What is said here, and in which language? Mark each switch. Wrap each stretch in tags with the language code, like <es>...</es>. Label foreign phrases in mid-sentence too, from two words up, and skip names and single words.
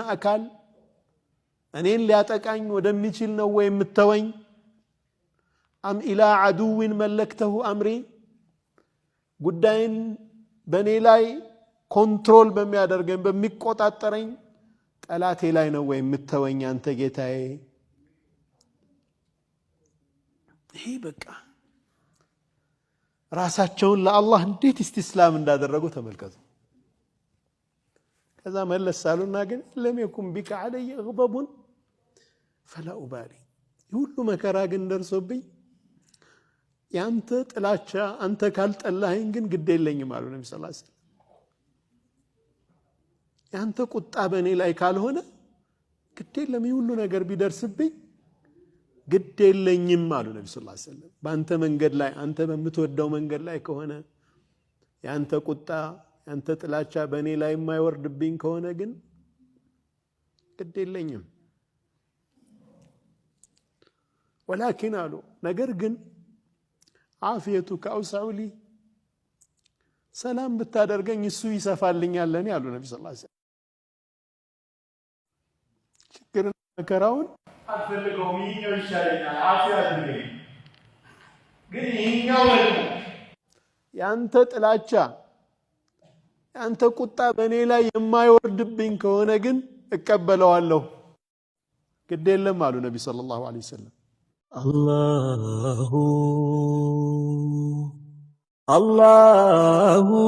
<am>አካል እኔን ሊያጠቃኝ ወደሚችል ነው ወይ የምትተወኝ</am> <ar>أم إلى عدو ملكته أمري</ar> <am>ጉዳይን በኔ ላይ ኮንትሮል በሚያደርገኝ በሚቆጣጠረኝ ጠላቴ ላይ ነው ወይ የምትተወኝ አንተ ጌታዬ ይሄ በቃ ራሳቸውን ለአላህ እንዴት ኢስቲስላም እንዳደረጉ ተመልከቱ ከዛ መለስ አሉና ግን</am> <ar>لم يكن بك علي غضب فلا أبالي</ar> <am>ሁሉ መከራ ግን ደርሶብኝ ያንተ ጥላቻ አንተ ካልጠላኸኝ ግን ግድ የለኝም አሉ ነብዩ</am> <ar>صلى الله عليه وسلم</ar> <am>ያንተ ቁጣ በእኔ ላይ ካልሆነ ግድ የለም ሁሉ ነገር ቢደርስብኝ ግድ የለኝም አሉ ነብዩ</am> <ar>صلى الله عليه وسلم</ar> <am>በአንተ መንገድ ላይ አንተ በምትወደው መንገድ ላይ ከሆነ ያንተ ቁጣ ያንተ ጥላቻ በእኔ ላይ የማይወርድብኝ ከሆነ ግን ግድ የለኝም ولكن አሉ ነገር ግን</am> <ar>عافيتك أوسع لي</ar> <am>ሰላም ብታደርገኝ እሱ ይሰፋልኛል ለኔ አሉ ነብዩ</am> <ar>صلى الله عليه وسلم</ar> <am>ችግርና መከራውን አልፈልገውም ይሄኛው ይሻለኛል አፊያ አድርገኝ ግን ይሄኛው ደግሞ ያንተ ጥላቻ ያንተ ቁጣ በእኔ ላይ የማይወርድብኝ ከሆነ ግን እቀበለዋለሁ ግድ የለም አሉ ነብዩ</am> <ar>صلى الله عليه وسلم</ar> <am>አላሁ</am>